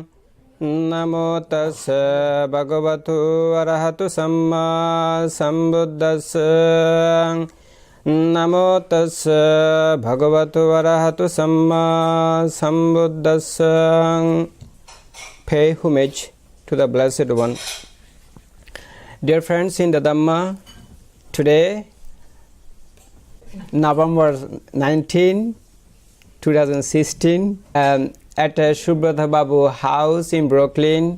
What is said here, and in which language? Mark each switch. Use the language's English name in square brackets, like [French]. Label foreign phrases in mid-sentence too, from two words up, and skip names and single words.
[Pali] namo tassa bhagavatu arahatu samma sambuddhassa namo tassa bhagavatu arahatu samma sambuddhassa. [English] Pay homage to the Blessed One. Dear friends in the Dhamma, today November 19, 2016, at Subrata Barua house in Brooklyn.